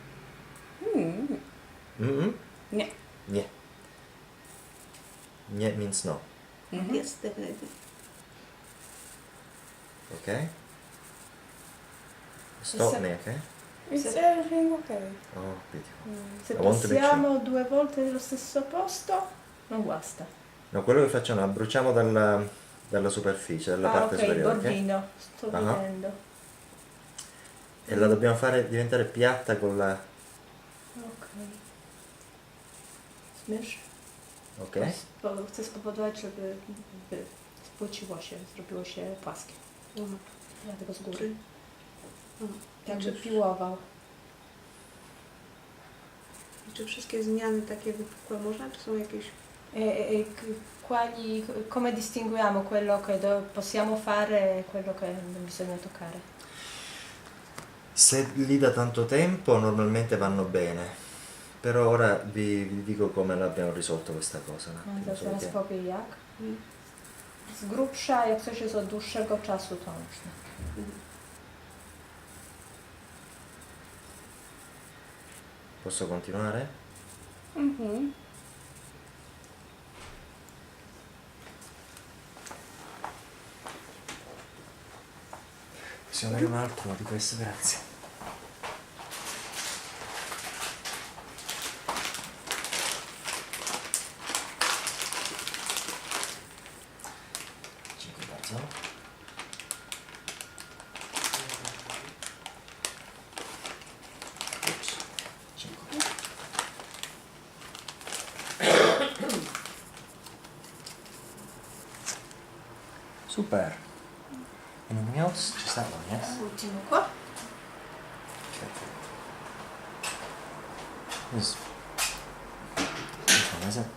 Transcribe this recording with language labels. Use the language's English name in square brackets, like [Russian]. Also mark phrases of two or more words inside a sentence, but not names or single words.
[Polish] Nie. [English] Nie. Nie means no. Yes, definitely. Okay? Stop me, okay? It's everything okay. Oh, beautiful. [Italian] Se [English] I want to make [Italian] passiamo 2 volte nello stesso posto, non guasta. No, quello che facciamo, abbruciamo dalla superficie, dalla parte Ok, superiore, ok? bordino, sto Ah. vedendo. E la dobbiamo fare diventare piatta con la... [Polish] Ok. Zmierz. Ok? Chcę spowodować, żeby spłyciło się, zrobiło się płaskie. Dlatego z góry. Jakby piłował. I czy wszystkie zmiany takie wypukłe można, czy są jakieś... [Italian] Come distinguiamo quello che possiamo fare e quello che non bisogna toccare? Se lì da tanto tempo normalmente vanno bene, però ora vi dico come l'abbiamo risolto questa cosa. un attimo, [Polish] To [Italian] solo [Polish] teraz [Italian] che- [Polish] powie jak. Z grubsza, jak coś jest od dłuższego czasu, to można. [Italian] Posso continuare? Possiamo avere un altro di questo, grazie. [Polish] Dziękuję bardzo. Ups. Dziękuję. Super. [English] Anything else? Just that one, yes? [Italian] Ultimo qua. [English] This one, is it?